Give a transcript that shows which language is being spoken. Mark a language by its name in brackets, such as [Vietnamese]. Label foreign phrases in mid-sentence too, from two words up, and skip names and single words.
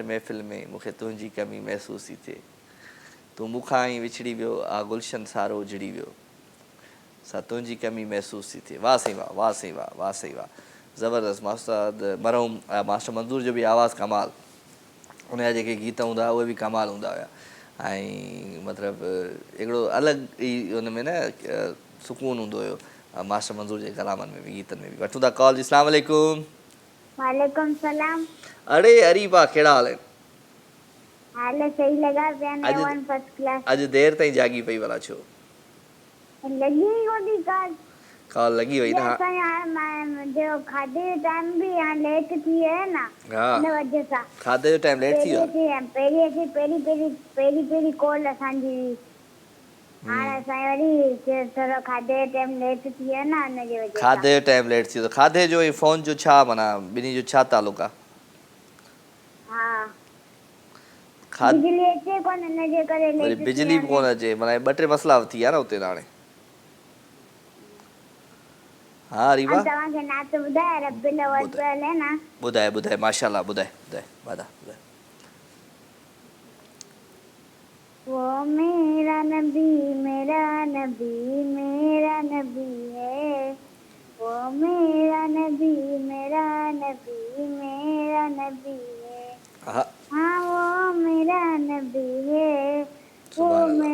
[Sindhi] महफ़िल में मूंखे तुंहिंजी कमी महसूस थी थिए तूं मूंखां ई विछड़ी वियो आ गुलशन सारो उजड़ी वियो सा तुंहिंजी कमी महसूस थी थिए वाह साईं वाह ज़बरदस्त मास्टर मरहूम मास्टर मंज़ूर जो बि आवाज़ु कमाल उनजा जेके गीत हूंदा हुआ उहे बि कमाल हूंदा हुया ऐं मतिलबु हिकिड़ो अलॻि ई हुन में न सुकून हूंदो हुयो मास्टर मंज़ूर जे कलामनि में बि गीतनि में बि वठूं था कॉल जी [Arabic] السلام علیکم وعلیکم سلام [Sindhi] अड़े अरीबा कहिड़ा हाल आहिनि हाल सही लगा पिया [English] one first class [Sindhi] अॼु देरि ताईं जागी पई भला छो [Urdu] لگی ہوگی [Sindhi] कॉल लगी वई ना [Urdu] جو کھاڌے ٹائم بھی یہاں لیٹ تھی ہے نا [Sindhi] हाँ इन वजह सां खाधे जो टाइम लेट थी वियो पहिरीं कॉल असांजी हाणे असां वरी थोरो खाधे जो टाइम लेट थी वियो न हिनजे वजह सां खाधे जो टाइम लेट थी वियो खाधे जो ऐं फ़ोन जो छा माना ॿिन्ही जो छा तालुक आहे हा बिजली अचे कोन हिनजे करे वरी लेट बिजली बि कोन अचे माना ॿ टे मसला थी विया न हुते हाणे हाँ रीवा तव्हांखे नात ॿुधाए रबिल अव्वल पियल है ना ॿुधाए माशाल्लाह ॿुधाए वादा ॿुधाए [Urdu] وہ میرا نبی میرا نبی میرا نبی ہے وہ میرا نبی میرا نبی میرا نبی ہے ہاں وہ میرا نبی ہے وہ